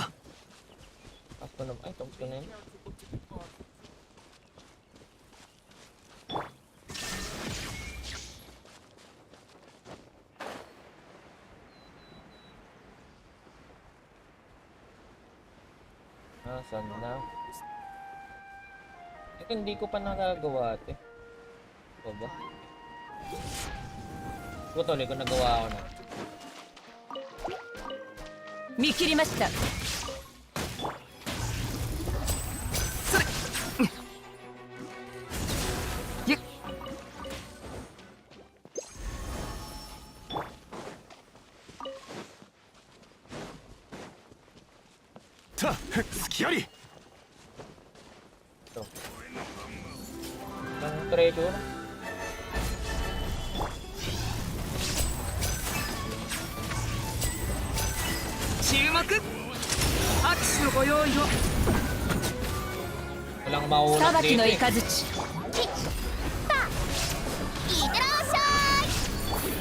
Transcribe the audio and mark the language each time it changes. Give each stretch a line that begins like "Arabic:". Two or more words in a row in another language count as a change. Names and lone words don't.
Filipino: Tapos ko na. Ay, tapos ko na yun. Ah, saan na? Ito hindi ko pa nagagawa ate. Ito ba? Ito tuloy ko nagawa ako na.
Japanese: 見切りました。それ。ゆっ。た隙あり
Filipino: Ito. Ang treasure.
Japanese: 注目。拍手のご用意を。
Filipino: Walang maunat
Japanese: 裁き
Filipino: dito
Japanese: の
Filipino: eh.
Japanese: 雷。いってらっしゃい。